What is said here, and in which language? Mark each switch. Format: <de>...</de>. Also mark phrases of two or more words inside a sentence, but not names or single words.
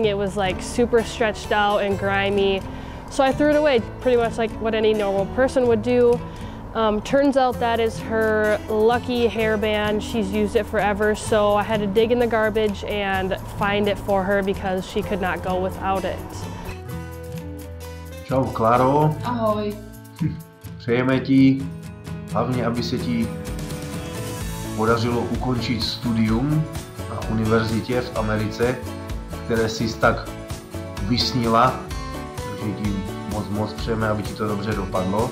<en>It was like super stretched out and grimy. So I threw it away, pretty much like what any normal person would do. Turns out that is her lucky hairband. She's used it forever, so I had to dig in the garbage and find it for her because she could not go without it.</en> <cs>Čau, Kláro. Ahoj. Přejeme ti, hlavně aby se ti podařilo ukončit studium na univerzitě v Americe, které jsi tak vysnila, takže ti moc přejeme, aby ti to dobře dopadlo.</cs>